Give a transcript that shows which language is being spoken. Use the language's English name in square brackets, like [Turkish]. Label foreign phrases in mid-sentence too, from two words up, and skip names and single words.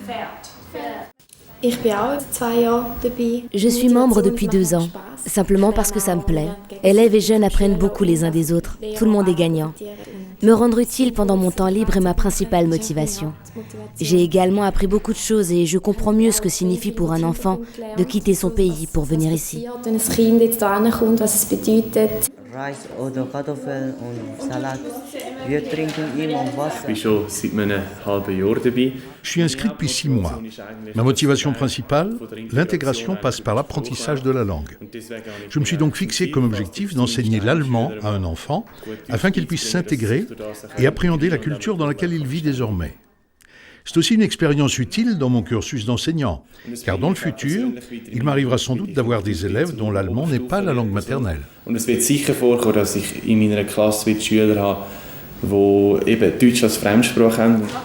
[French] Je suis membre depuis 2 ans, simplement parce que ça me plaît. Élèves et jeunes apprennent beaucoup les uns des autres, tout le monde est gagnant. Me rendre utile pendant mon temps libre est ma principale motivation. J'ai également appris beaucoup de choses et je comprends mieux ce que signifie pour un enfant de quitter son pays pour venir ici. [German] Reis oder Kartoffeln und Salat. Wir trinken immer Wasser. Ich bin schon seit einem halben Jahr dabei. [French] Je suis inscrit depuis 6 mois. Ma motivation principale, l'intégration passe par l'apprentissage de la langue. Je me suis donc fixé comme objectif d'enseigner l'allemand à un enfant afin qu'il puisse s'intégrer et appréhender la culture dans laquelle il vit désormais. C'est aussi une expérience utile dans mon cursus d'enseignant, car dans le futur, il m'arrivera sans doute d'avoir des élèves dont l'allemand n'est pas la langue maternelle. [German] Und es wird sicher vorkommen, dass ich in meiner Klasse Schüler habe, die eben Deutsch als Fremdsprache haben.